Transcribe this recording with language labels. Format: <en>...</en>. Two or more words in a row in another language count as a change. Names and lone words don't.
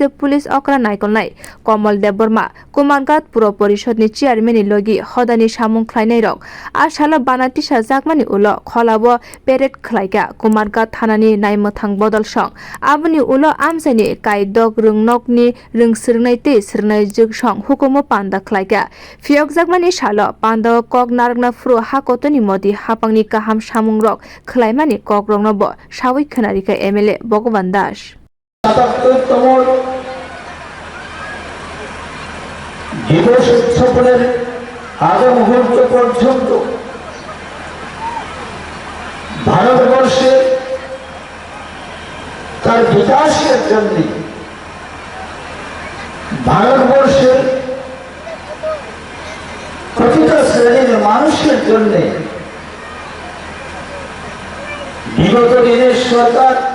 <trp>police okra naikolnai Komal Dev Burma kumargat puro porishod ni chairman ni logi hodani samung khlainai rok asala bana tisa jakmani ulo labo peret khlaika kumargat thanani naimthang bodol song aboni ulo amsani kaidok rungnok ni rungsirnai te sirnai juk song hukumo panda khlaika phiyokjak mani salo panda kok naragna fru hakotoni modi hapangni kaham samung rok khlaimani kok rongno bo sawi khanarika MLA Bhagwan Das</trp> <bn>77তম দিবস উৎসবের আগে মুহূর্ত পর্যন্ত ভারতবর্ষে তার বিকাশের জন্য ভারতবর্ষের প্রতিটা শ্রেণীর মানুষের জন্য বিগত দিনের সরকার</bn>